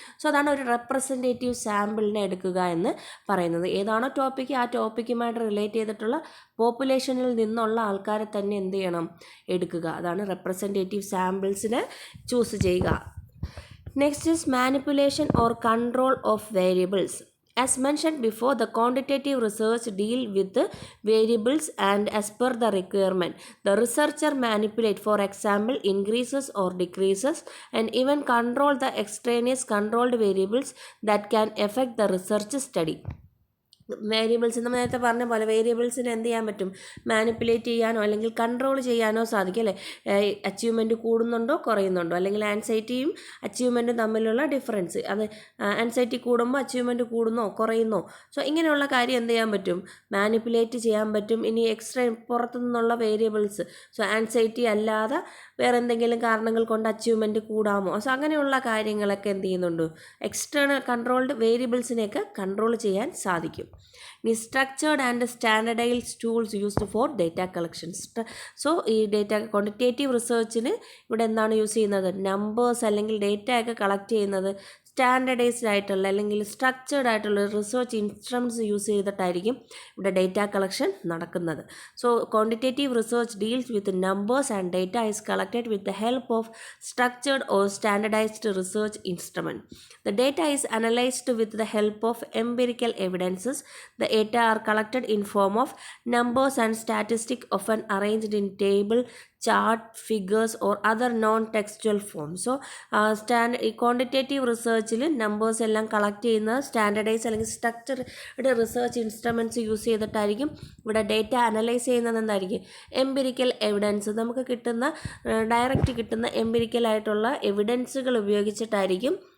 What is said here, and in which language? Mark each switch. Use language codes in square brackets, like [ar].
[ml] So അതാണ് ഒരു representative സാമ്പിളിനെ എടുക്കുക എന്ന് പറയുന്നത്. ഏതാണോ ടോപ്പിക്ക്, ആ ടോപ്പിക്കുമായിട്ട് റിലേറ്റ് ചെയ്തിട്ടുള്ള പോപ്പുലേഷനിൽ നിന്നുള്ള ആൾക്കാരെ തന്നെ എന്ത് ചെയ്യണം, എടുക്കുക. അതാണ് റെപ്രസെൻറ്റേറ്റീവ് സാമ്പിൾസിനെ ചൂസ് ചെയ്യുക. [en] Next is manipulation or control of variables. As mentioned before, the quantitative research deal with the variables and as per the requirement. The researcher manipulate, for example, increases or decreases and even control the extraneous controlled variables that can affect the research study. [ml] Variables നമ്മൾ നേരത്തെ പറഞ്ഞ പോലെ വേരിയബിൾസിന് എന്ത് ചെയ്യാൻ പറ്റും, manipulate ചെയ്യാനോ അല്ലെങ്കിൽ control ചെയ്യാനോ സാധിക്കും അല്ലേ. അച്ചീവ്മെൻറ്റ് കൂടുന്നുണ്ടോ കുറയുന്നുണ്ടോ, അല്ലെങ്കിൽ ആൻസൈറ്റിയും അച്ചീവ്മെൻറ്റും തമ്മിലുള്ള ഡിഫറൻസ്, അത് ആൻസൈറ്റി കൂടുമ്പോൾ അച്ചീവ്മെൻറ്റ് കൂടുന്നോ കുറയുന്നോ, സോ ഇങ്ങനെയുള്ള കാര്യം എന്ത് ചെയ്യാൻ പറ്റും, മാനിപ്പുലേറ്റ് ചെയ്യാൻ പറ്റും. ഇനി എക്സ്ട്രാ പുറത്തു നിന്നുള്ള വേരിയബിൾസ്, സോ ആൻസൈറ്റി അല്ലാതെ വേറെ എന്തെങ്കിലും കാരണങ്ങൾ കൊണ്ട് അച്ചീവ്മെൻറ്റ് കൂടാമോ, സോ അങ്ങനെയുള്ള കാര്യങ്ങളൊക്കെ എന്ത് ചെയ്യുന്നുണ്ട്, എക്സ്റ്റേണൽ കൺട്രോൾഡ് വേരിയബിൾസിനെയൊക്കെ കൺട്രോൾ ചെയ്യാൻ സാധിക്കും. [en] ഇനി structured and standardized tools used for data collections. [ml] So ഈ ഡേറ്റ ക്വാണ്ടിറ്റേറ്റീവ് റിസർച്ചിന് ഇവിടെ എന്താണ് യൂസ് ചെയ്യുന്നത്? നമ്പേഴ്സ് അല്ലെങ്കിൽ ഡേറ്റ ഒക്കെ കളക്ട് ചെയ്യുന്നത് സ്റ്റാൻഡർഡൈസ്ഡ് ആയിട്ടുള്ള അല്ലെങ്കിൽ സ്ട്രക്ചേർഡ് ആയിട്ടുള്ള റിസർച്ച് ഇൻസ്ട്രുമെൻറ്റ്സ് യൂസ് ചെയ്തിട്ടായിരിക്കും ഇവിടെ ഡേറ്റ കളക്ഷൻ നടക്കുന്നത്. [en] So quantitative research deals with numbers and data is collected with the help of structured or standardized research instrument. The data is analyzed with the help of empirical evidences. The data are collected in form of numbers and statistics, often arranged in table, chart, figures or other non-textual forms. So quantitative [ml] researchil numbers എല്ലാം collect ചെയ്യുന്ന standardise അല്ലെങ്കിൽ structured research instruments use ചെയ്തിട്ടായിരിക്കും ഇവിടെ data analyse ചെയ്യുന്നത്. എന്തായിരിക്കും? Empirical evidence, നമുക്ക് കിട്ടുന്ന direct കിട്ടുന്ന എംപിരിക്കലായിട്ടുള്ള എവിഡൻസുകൾ ഉപയോഗിച്ചിട്ടായിരിക്കും.